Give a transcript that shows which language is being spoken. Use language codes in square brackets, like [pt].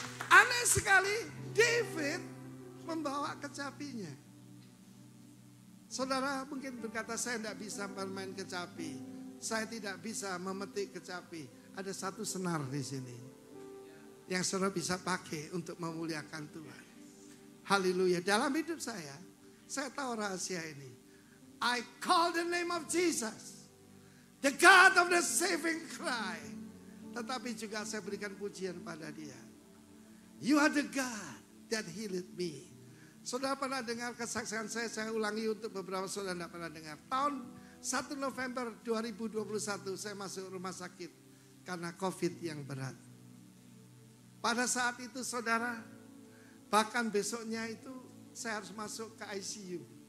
[id] Aneh sekali David membawa kecapinya. Saudara mungkin berkata saya tidak bisa bermain kecapi. Saya tidak bisa memetik kecapi. Ada satu senar di sini yang saudara bisa pakai untuk memuliakan Tuhan. Haleluya. Dalam hidup saya tahu rahasia ini. [en] I call the name of Jesus, the God of the saving cry. [id] Tetapi juga saya berikan pujian pada dia. [en] You are the God that healed me. [id] Saudara pernah dengar kesaksian saya ulangi untuk beberapa saudara tidak pernah dengar. Tahun 1 November 2021 saya masuk rumah sakit karena COVID yang berat. Pada saat itu saudara, bahkan besoknya itu saya harus masuk ke ICU.